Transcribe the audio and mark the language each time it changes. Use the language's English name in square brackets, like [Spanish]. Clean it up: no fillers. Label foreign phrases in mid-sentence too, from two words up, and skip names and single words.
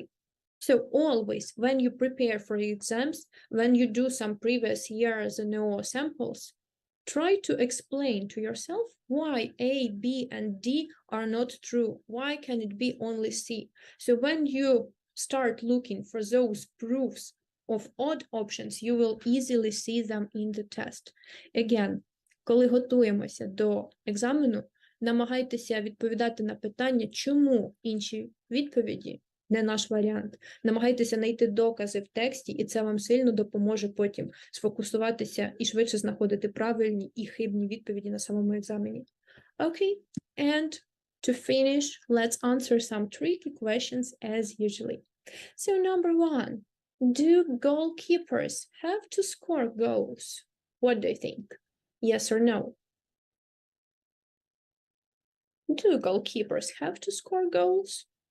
[English] So always, when you prepare for exams, when you do some previous years NO samples, try to explain to yourself why A, B, and D are not true. Why can it be only C? So when you start looking for those proofs of odd options, you will easily see them in the test. Again, [Ukrainian] коли готуємося до екзамену, намагайтеся відповідати на питання, чому інші відповіді не наш варіант. Намагайтеся знайти докази в тексті, і це вам сильно допоможе потім сфокусуватися і швидше знаходити правильні і хибні відповіді на самому екзамені. [English] Okay, and to finish, let's answer some tricky questions as usually. So number 1, do goalkeepers have to score goals? What do you think? Yes or no? Do goalkeepers have to score goals?